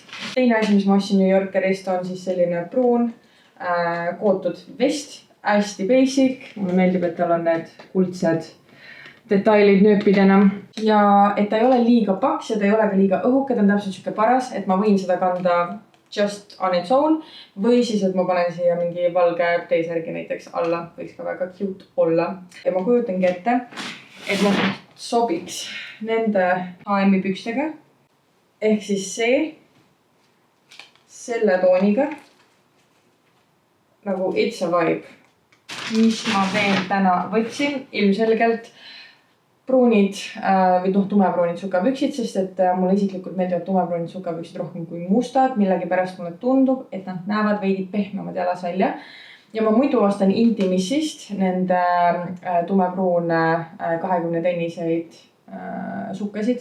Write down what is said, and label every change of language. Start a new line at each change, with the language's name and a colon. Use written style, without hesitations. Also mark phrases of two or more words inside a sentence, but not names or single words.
Estonian: Teine asi, mis ma ostsin New Yorkerist, on siis selline pruun kootud vest. Hästi basic, mulle meeldib, et tal on need kuldsed detailid nööpidena ja et ta ei ole liiga paks ja ta ei ole ka liiga õhuke, ta on täpselt siuke paras, et ma võin seda kanda just
English: on its own
Estonian: või siis, et ma panen siia mingi valge T-särgi näiteks alla, võiks ka väga cute olla. Ja ma kujutangi ette, et nad sobiks nende H&M-i pükstega ehk siis selle tooniga nagu
English: it's a vibe.
Estonian: Mis ma veel täna võtsin, ilmselgelt pruunid või tumepruunid sukapüksid, sest et mulle isiklikult meeldivad tumepruunid sukapüksid rohkem kui mustad. Millegi pärast mulle tundub, et nad näevad veidi pehmemad jalas välja. Ja ma muidu ostan Intimissist nende tumepruune 20 tenniseid sukkasid.